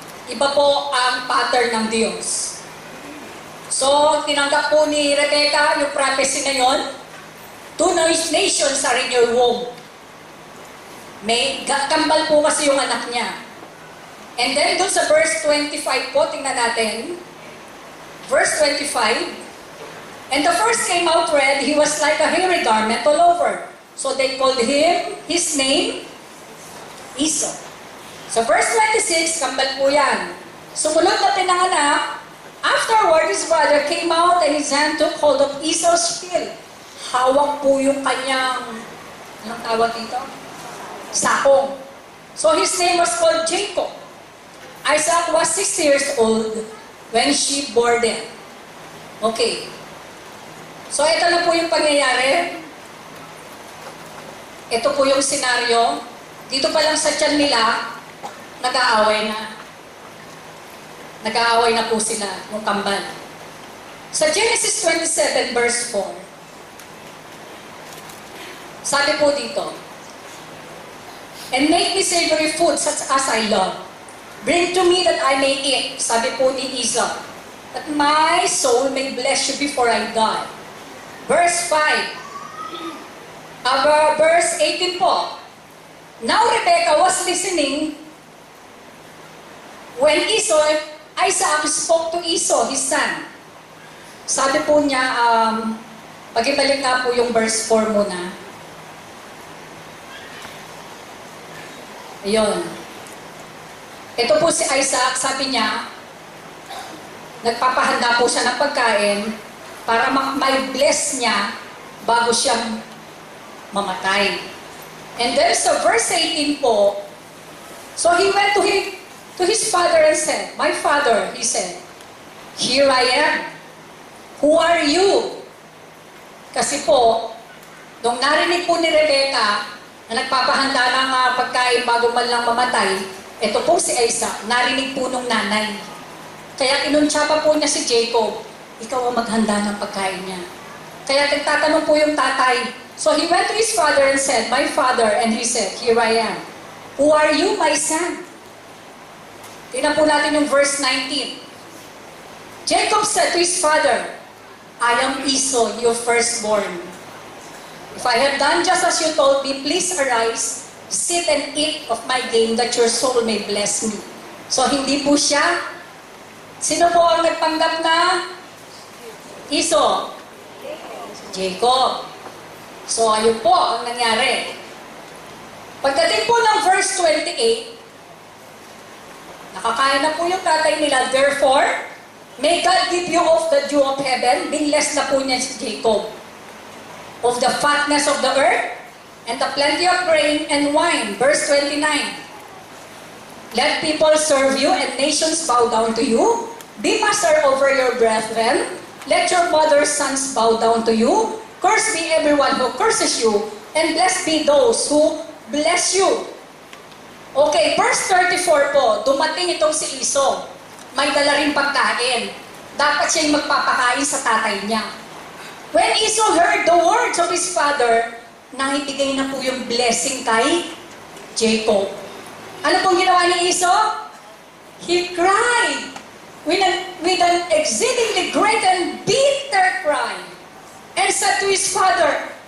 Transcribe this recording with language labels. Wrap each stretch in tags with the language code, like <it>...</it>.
<tl>Iba po ang pattern ng Diyos. So, tinanggap po ni Rebecca yung prophecy na yun.</tl> <en>2 nations are in your womb.</en> <tl>May kambal po kasi yung anak niya.</tl> <en>And then,</en> <tl>dun sa verse 25 po, tingnan natin. Verse 25.</tl> <en>And the first came out red, he was like a hairy garment all over. So they called him, his name, Esau. So verse 26,</en> <tl>kambal po yan. Sumunod na pinanganak,</tl> <en>afterward his brother came out and his hand took hold of Esau's heel.</en> <tl>Hawak po yung kanyang, anong tawag dito? Sakong.</tl> <en>So his name was called Jacob. Isaac was 60 years old when she bore them. Okay.</en> <tl>So ito na po yung pangyayari. Ito po yung senaryo. Dito pa lang sa tiyan nila, nag-aaway na. Nag-aaway na po sila ng kambal. Sa Genesis 27 verse 4, sabi po dito,</tl> <en>and make me savory food such as I love. Bring to me that I may eat,</en> <tl>sabi po ni Esau,</tl> <en>that my soul may bless you before I die. Verse 5, verse 18 po. Now Rebecca was listening when Isaac spoke to Esau, his son.</en> <tl>Sabi po niya, pag-ibalik nga po yung verse 4 muna. Ayun. Ito po si Isaac, sabi niya, nagpapahanda po siya ng pagkain para may bless niya bago siya mamatay.</tl> <en>And then sa verse 18 po, so he went to his father and said, my father, he said, here I am. Who are you?</en> <tl>Kasi po, nung narinig po ni Rebecca na nagpapahanda ng pagkain bago man lang mamatay, ito po si Isaac, narinig po nung nanay. Kaya inuntsaba po niya si Jacob, ikaw ang maghanda ng pagkain niya. Kaya nagtatanong po yung tatay.</tl> <en>So he went to his father and said, my father, and he said, here I am. Who are you, my son?</en> <tl>Tingnan po natin yung verse 19.</tl> <en>Jacob said to his father, I am Esau, your firstborn. If I have done just as you told me, please arise, sit and eat of my game that your soul may bless me.</en> <tl>So hindi po siya. Sino po ang nagpanggap na Esau? Jacob. So ayun po ang nangyari. Pagdating po ng verse 28, nakakain na po yung tatay nila.</tl> <en>Therefore, may God give you of the dew of heaven.</en> <tl>Binless na po niya si Jacob.</tl> <en>Of the fatness of the earth, and the plenty of grain and wine. Verse 29. Let people serve you, and nations bow down to you. Be master over your brethren. Let your mother's sons bow down to you. Cursed be everyone who curses you, and blessed be those who bless you.</en> <tl>Okay, verse 34 po, dumating itong si Esau. May dala rin pagkain. Dapat siya'y magpapakain sa tatay niya.</tl> <en>When Esau heard the words of his father,</en> <tl>naibigay na po yung blessing kay Jacob. Ano pong ginawa ni Esau?</tl> <en>He cried with an exceedingly great and bitter cry and said to his father,</en>